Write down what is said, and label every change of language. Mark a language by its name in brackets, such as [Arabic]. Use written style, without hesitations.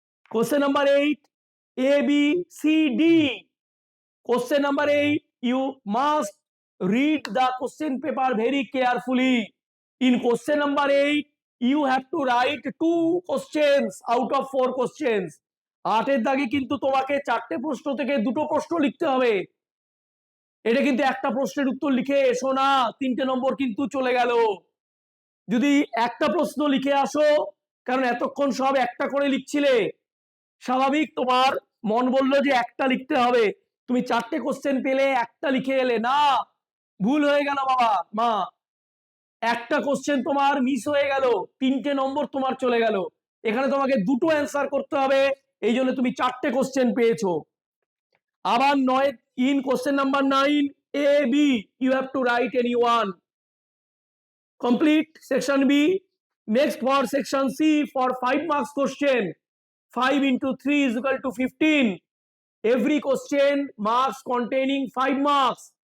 [English] Question number 8, A, B, C, D. Question number 8, you must read the question paper very carefully. In question number 8, you have to write 2 questions out of 4 questions. [Bangla] 8 দাগে কিন্তু তোমাকে 4টে প্রশ্ন থেকে 2টো প্রশ্ন লিখতে হবে, এটা কিন্তু একটা প্রশ্নের উত্তর লিখে এসো না, 3টে নম্বর কিন্তু চলে গেল। যদি একটা প্রশ্ন লিখে আসো, কারণ এতক্ষণ সব একটা করে লিখছিলে, স্বাভাবিক তোমার মন বললো যে একটা লিখতে হবে, তুমি 4টে কোশ্চেন পেলে একটা লিখে এলে, না, ভুল হয়ে গেল বাবা মা, একটা কোশ্চেন তোমার মিস হয়ে গেল, 3টে নম্বর তোমার চলে গেল। এখানে তোমাকে 2টো অ্যান্সার করতে হবে, এই জন্য তুমি 4টে কোশ্চেন পেয়েছো। [English] আবার 9, in question number 9, A, B, you have to write any one. Complete section B. Next for section C for 5 marks question, 5 into 3 is equal to 15. Every question marks containing 5 marks.